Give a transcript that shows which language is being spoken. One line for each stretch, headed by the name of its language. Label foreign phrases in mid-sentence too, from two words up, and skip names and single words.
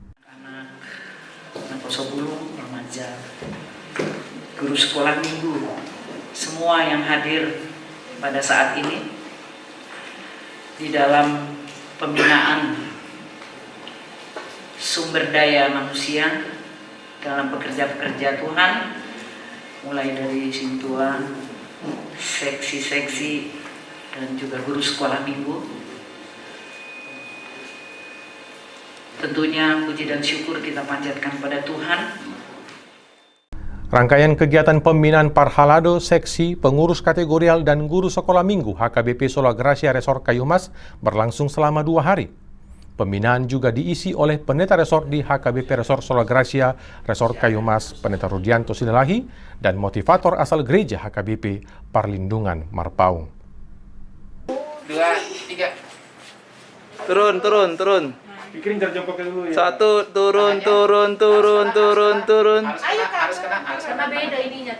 Indonesian: Anak 10 remaja, guru sekolah minggu, semua yang hadir pada saat ini di dalam pembinaan sumber daya manusia dalam pekerja-pekerja Tuhan, mulai dari Sintua, seksi-seksi, dan juga guru sekolah minggu. Tentunya puji dan syukur kita panjatkan pada Tuhan. Rangkaian kegiatan pembinaan Parhalado, seksi, pengurus kategorial, dan guru sekolah minggu HKBP Sola Gracia Resort Kayumas berlangsung selama 2 hari. Pembinaan juga diisi oleh pendeta resort di HKBP Resort Sola Gracia Resort Kayumas, Pendeta Rudianto Silalahi, dan motivator asal gereja HKBP Parlindungan Marpaung. 2, 3. Turun. Pikirin cara jongkoknya dulu ya. 1, turun. Harus kena. Karena beda ininya.